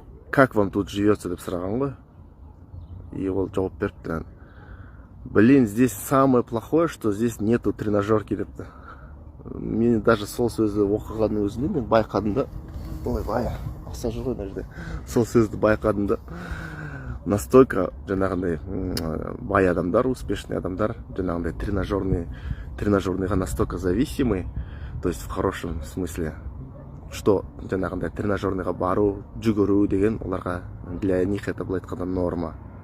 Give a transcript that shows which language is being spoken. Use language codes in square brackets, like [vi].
[ru] Как вам тут живется [kk] деп сұраған ғой. И ол жауап беріпті. [ru] Блин, здесь самое плохое, что здесь нету тренажерки [kk] депті. Мен даже сол сөзді оқығанның өзінде мен байқадым да. Ой, ақса жүр ғой мына жерде. Сол сөзді байқадым да. Настолько жаңағындай бай адамдар, успешный адамдар, жаңағындай тренажерныйға настолько зависимый, [ru] то есть в хорошем смысле, что [kk] жаңағындай тренажерныйға бару, жүгіру деген оларға [ru] для них это [kk] былай айтқанда норма.